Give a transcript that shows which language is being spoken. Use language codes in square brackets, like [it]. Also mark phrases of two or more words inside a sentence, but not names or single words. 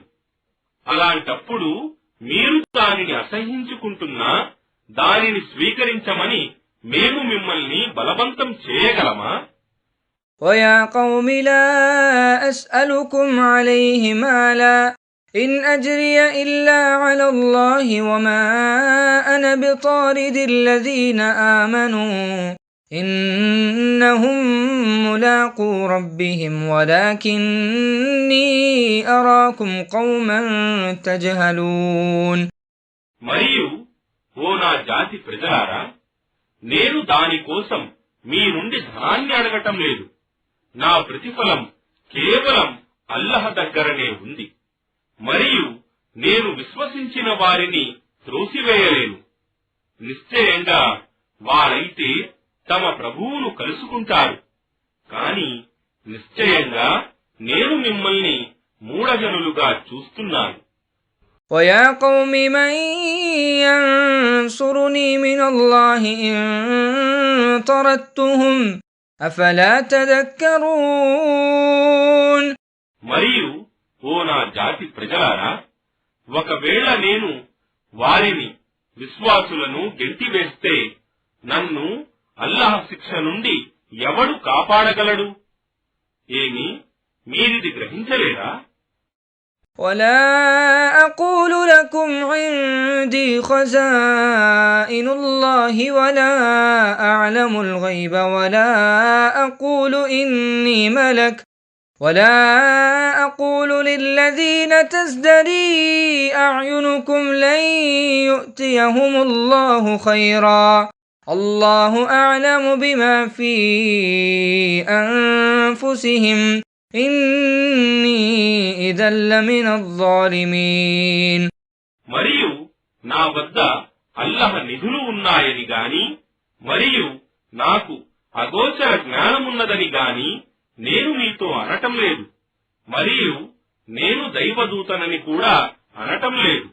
[te] అలాంటప్పుడు మీరు దానిని అసహ్యించుకుంటున్నా దానిని స్వీకరించమని మేము మిమ్మల్ని బలవంతం చేయగలమా? [ar] ويا قوم لا أسألكم عليه مالا إن أجري إلا على الله وما أنا بطارد الذين آمنوا إنهم ملاقو ربهم ولكني أراكم قوما تجهلون. [te] మరియు ఓ నా జాతి ప్రజలారా, నేను దానికోసం మీ నుండి ధనాన్ని అడగటం లేదు. నా ప్రతిఫలం కేవలం అల్లాహ్ దగ్గరనే ఉంది, మరియు నేను విశ్వసించిన వారిని త్రోసివేయలేను. నిశ్చయంగా వారైతే తమ ప్రభువును కలుసుకుంటారు, కాని నిశ్చయంగా నేను మిమ్మల్ని మూఢజనులుగా చూస్తున్నాను. [ar] ويا قوم من ينصرني من الله إن طردتهم أفلا تذكرون. [te] మరియు ఓ నా జాతి ప్రజలారా, ఒకవేళ నేను వారిని విశ్వాసులను గెంటివేస్తే నన్ను అల్లాహ్ శిక్ష నుండి ఎవడు కాపాడగలడు? ఏమి మీరిది గ్రహించలేరా? [ar] ولا أقول لكم عندي خزائن الله ولا أعلم الغيب ولا أقول إني ملك ولا أقول للذين تزدري أعينكم لن يؤتيهم الله خيرا الله أعلم بما في أنفسهم إني إذا لمن الظالمين. [te] మరియు నా వద్ద అల్లాహ్ నిధులు ఉన్నాయని గాని మరియు నాకు అగోచర జ్ఞానమున్నదని గాని నేను మీతో అనటం లేదు, మరియు నేను దైవదూతనని కూడా అనటం లేదు.